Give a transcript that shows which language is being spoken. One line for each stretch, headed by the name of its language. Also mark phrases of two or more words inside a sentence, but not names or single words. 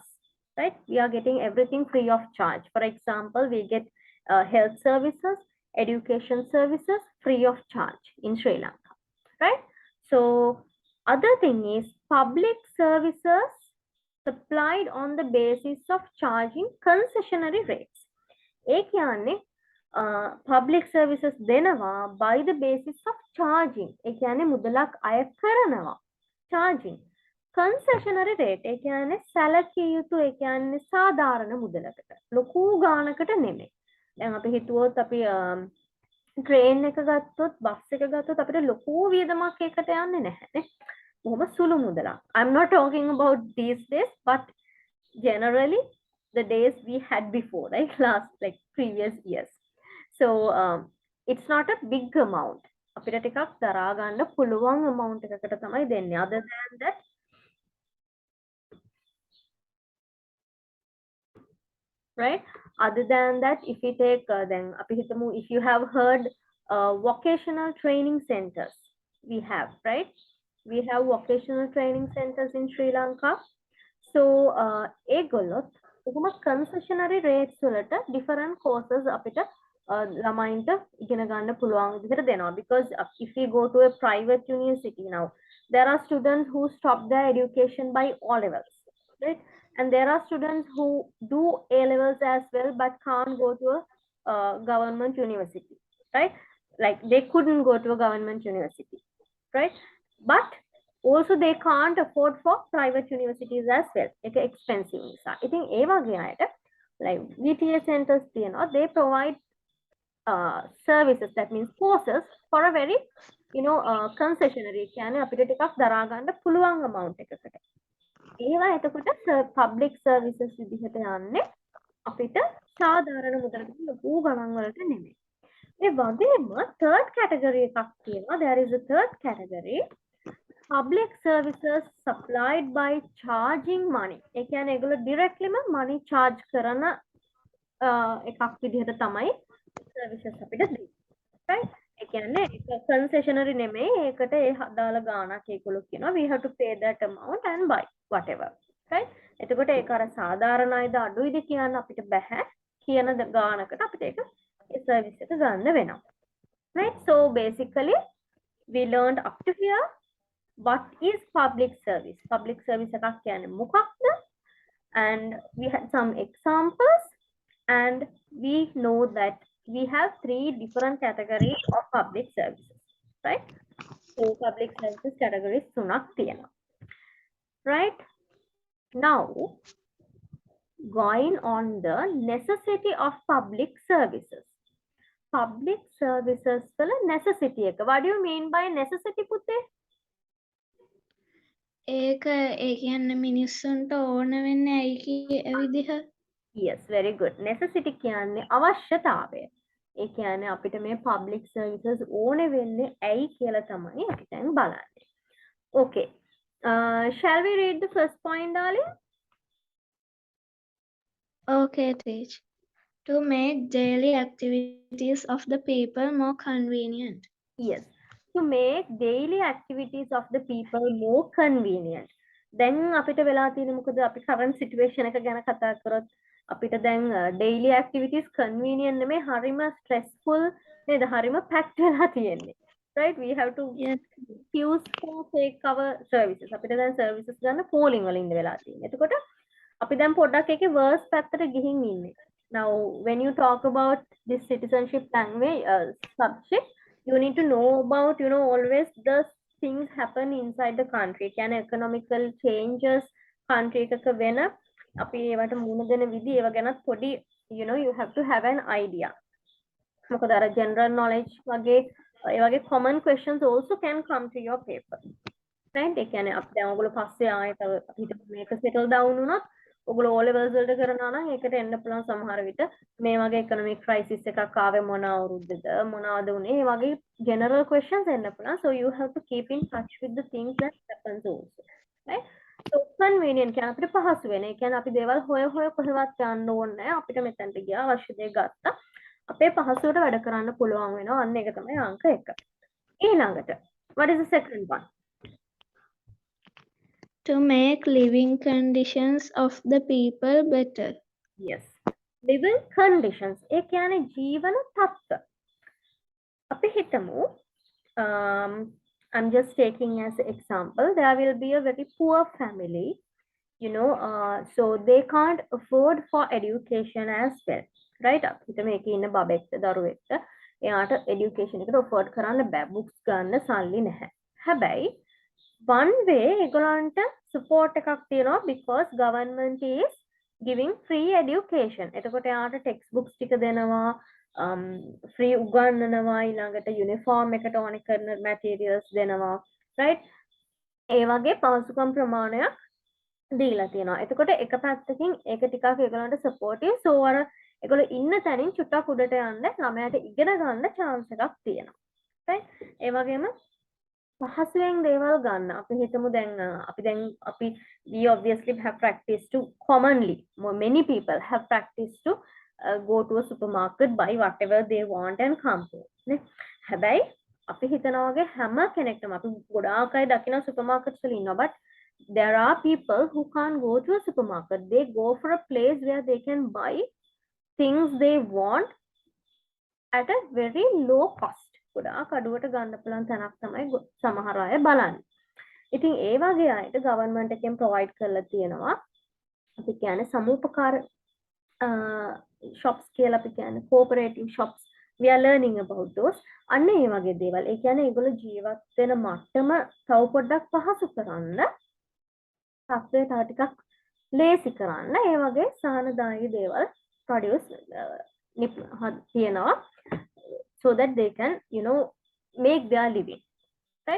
English: Right? We are getting everything free of charge. For example, we get health services, education services free of charge in Sri Lanka. Right? So other thing is public services supplied on the basis of charging concessionary rates.
Sinhala: ඒ කියන්නේ
English: public services
Sinhala: දෙනවා
English: by the basis of charging.
Sinhala: ඒ කියන්නේ මුදලක් අය කරනවා charging.
English: concessionary rate
Sinhala: ඒ කියන්නේ සැලකිය යුතු ඒ කියන්නේ සාධාරණ මුදලකට ලොකු ගානකට නෙමෙයි. දැන් අපි හිතුවොත් අපි train එක ගත්තොත් bus එක ගත්තොත් අපිට ලොකු වියදමක් ඒකට යන්නේ නැහැනේ. බොහොම සුළු මුදලක්.
English: I'm not talking about these days, but generally the days we had before, right? Last like previous years. So it's not a big amount.
Sinhala: අපිට ටිකක් දරා ගන්න පුළුවන් amount එකකට තමයි දෙන්නේ.
English: Other than that, right? Other than that, if we take then
Sinhala: අපි හිතමු
English: if you have heard vocational training centers, we have, right? We have vocational training centers in Sri Lanka.
Sinhala: So ඒගොල්ලොත් කොහොම
English: concessionary rates
Sinhala: වලට
English: different courses
Sinhala: අපිට ළමයින්ට ඉගෙන ගන්න පුළුවන් විදිහට දෙනවා.
English: Because if we go to a private university now, there are students who stop their education by O levels, right? And there are students who do A levels as well but can't go to a government university, right? Like they couldn't go to a government university, right? But also they can't afford for private universities as well. It's expensive
Sinhala: නිසා. ඉතින් ඒ වගේ අයට
English: like VTA centers තියෙනවා, they provide services, that means courses for a very concessionary
Sinhala: කියන්නේ අපිට ටිකක් දරා ගන්න පුළුවන් amount එකකට. ඒවා එතකොට
English: public services
Sinhala: විදිහට යන්නේ අපිට සාධාරණ මුදලකට ලොකු ගණන් වලට නෙමෙයි. ඒ වගේම
English: third category
Sinhala: එකක් තියෙනවා.
English: There is a third category, public services supplied by charging money.
Sinhala: ඒ කියන්නේ ඒගොල්ලෝ directlyම
English: money charge
Sinhala: කරන එකක් විදිහට තමයි services අපිට දෙන්නේ. Right? ඒ කියන්නේ ඒක concessionary නෙමෙයි. ඒකට ඒ අදාළ ගාණක් ඒගොල්ලෝ කියනවා
English: we have to pay that amount and buy whatever. Right?
Sinhala: එතකොට ඒක අර සාධාරණ අයද අඩුයිද කියන්න අපිට බෑ. කියන ගාණකට අපිට ඒක ඒ service එක ගන්න වෙනවා.
English: Right? So basically we learned up to here what is public service. Public service
Sinhala: එකක් කියන්නේ මොකක්ද?
English: And we had some examples and we know that we have 3 different categories of public services, right?
Sinhala: So
English: public services categories
Sinhala: තුනක් තියෙනවා.
English: Right? Now going on the necessity of public services. Public services වල necessity එක. What do you mean by necessity පුතේ?
Sinhala: ඒක ඒ කියන්නේ මිනිස්සුන්ට ඕන වෙන්නේ ඇයි ඒ විදිහ?
English: Yes, very good. Necessity
Sinhala: කියන්නේ අවශ්‍යතාවය. ඒ කියන්නේ අපිට මේ
English: public services
Sinhala: ඕනේ වෙන්නේ ඇයි කියලා තමයි අපි දැන් බලන්නේ.
English: Okay. Shall we read the first point, darling? Okay, teach. To make daily activities of the people more convenient. Yes. To make daily activities of the people more convenient.
Sinhala: දැන් අපිට වෙලා තියෙන මොකද අපි
English: current situation
Sinhala: එක ගැන කතා කරොත් අපිට දැන්
English: daily activities convenient
Sinhala: නෙමෙයි හරිම stressful නේද හරිම packed වෙලා තියෙන්නේ.
English: Right? We have to use for take our services.
Sinhala: අපිට දැන් services ගන්න polling වල ඉන්න වෙලා තියෙන්නේ. එතකොට අපි දැන් පොඩ්ඩක් ඒකේ worst පැත්තට ගිහින් ඉන්නේ.
English: Now when you talk about this citizenship language subject, You need to know about, always the things happen inside the country. Can economical changes country
Sinhala: එකක වෙන අපි ඒවට මුණ දෙන විදි ඒව ගැනත් පොඩි
English: you have to have an idea.
Sinhala: මොකද අර
English: general knowledge
Sinhala: වගේ ඒ වගේ
English: common questions also can come to your paper. right?
Sinhala: ඒ කියන්නේ අපි දැන් ඔයගොල්ලෝ පස්සේ ආයෙ තව හිතමු මේක
English: settle down
Sinhala: වුණොත් ඔයගොල්ලෝ
English: O levels
Sinhala: වලට කරනවා නම් ඒකට එන්න පුළුවන් සමහර විට මේ වගේ
English: economic crisis
Sinhala: එකක් ආවේ මොන අවුරුද්දද මොනවද උනේ ඒ වගේ
English: general questions
Sinhala: එන්න පුළුවන්.
English: So you have to keep in touch with the things that happens also. right? So convenient
Sinhala: කියන්නේ අපිට පහසු වෙන. ඒ කියන්නේ අපි දේවල් හොය හොය කොහෙවත් යන්න ඕනේ නැහැ. අපිට මෙතනට ගියා අවශ්‍ය දේ ගත්තා. අපේ පහසුවට වැඩ කරන්න පුළුවන් වෙනවා. අන්න ඒක තමයි අංක 1. ඊළඟට
English: what is the second one? To make living conditions of the people better. Yes. Living conditions.
Sinhala: ඒ කියන්නේ ජීවන තත්ත්ව. අපි හිතමු
English: I'm just taking as an example. There will be a very poor family, so they can't afford for education as well. right?
Sinhala: අපිට මේකේ ඉන්න බබෙක්ට දරුවෙක්ට එයාට education එකට afford කරන්න බෑ.
English: books
Sinhala: ගන්න සල්ලි නැහැ. හැබැයි
English: one way ඒගොල්ලන්ට support
Sinhala: එකක් තියෙනවා
English: because government is giving free education.
Sinhala: එතකොට එයාට textbooks ටික දෙනවා, free උගන්වනවා, ඊළඟට uniform එකට ඕනේ කරන materials දෙනවා, right? ඒ වගේ පහසුකම් ප්‍රමාණයක් දීලා තියෙනවා. එතකොට එක පැත්තකින් ඒක ටිකක් ඒගොල්ලන්ට supportive. so අර ඒගොල්ලෝ ඉන්න තැනින් චුට්ටක් උඩට යන්න ළමයාට ඉගෙන ගන්න chance එකක් තියෙනවා. right? ඒ වගේම පහසුවෙන් දේවල් ගන්න. අපි හිතමු අපි
English: we obviously have practice to commonly many people have practice to go to a supermarket, buy whatever they want and come home.
Sinhala: නේ? හැබැයි අපි හිතනවා වගේ හැම කෙනෙක්ටම අපි ගොඩාක් අය දකින supermarkets වල ඉන්නවා,
English: but there are people who can't go to a supermarket. They go for a place where they can buy things they want at a very low cost.
Sinhala: ගොඩාක් අඩුවට ගන්න පුළුවන් තැනක් තමයි සමහර අය බලන්නේ. ඉතින් ඒ වගේ අයට government එකෙන් provide කරලා තියෙනවා. අපි කියන්නේ සමූපකාර shops කියලා අපි කියන්නේ
English: cooperative shops. We are learning about those.
Sinhala: අන්න ඒ වගේ දේවල්. ඒ කියන්නේ ඒගොල්ලෝ ජීවත් වෙන මට්ටම තව පොඩ්ඩක් පහසු කරන්න, තත්ත්වය තව ටිකක් ලේසි කරන්න ඒ වගේ සහනදායී දේවල් produce තියෙනවා.
English: So that they can, make their living, right?